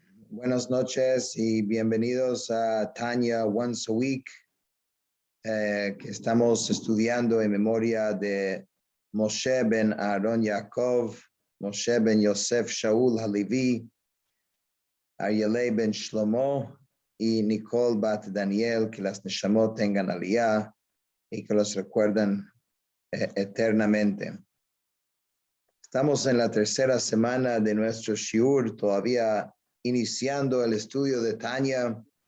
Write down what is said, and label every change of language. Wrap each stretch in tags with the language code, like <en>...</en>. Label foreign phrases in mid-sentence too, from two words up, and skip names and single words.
<es>Buenas noches y bienvenidos a Tanya Once a Week, que estamos estudiando en memoria de Moshe ben Aaron Yaakov, Moshe ben Yosef Shaul Halevi, Aryeleh ben Shlomo y Nicole bat Daniel, que las neshamot tengan aliyah y que los recuerden eternamente. Estamos en la tercera semana de nuestro shiur, todavía iniciando el estudio de Tanya.</es>